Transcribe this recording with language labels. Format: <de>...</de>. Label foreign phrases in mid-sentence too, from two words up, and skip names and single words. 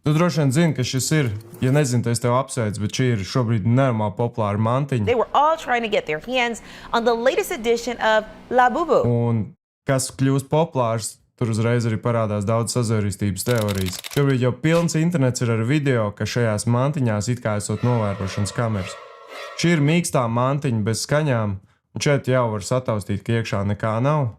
<lv>Tu droši vien zini, ka šis ir, ja nezinu, tad es tev apsveicu, bet šī ir šobrīd nenormāli populāra mantiņa.</lv> <en>They were all trying to get their hands on the latest edition of Labubu.</en> <lv>Un kas kļūst populārs, tur uzreiz arī parādās daudz sazvērestības teorijas. Šobrīd jau pilns internets ir ar video, ka šajās mantiņās it kā esot novērošanas kameras. Šī ir mīkstā mantiņa bez skaņām, un šeit jau var sataustīt, ka iekšā nekā nav.</lv>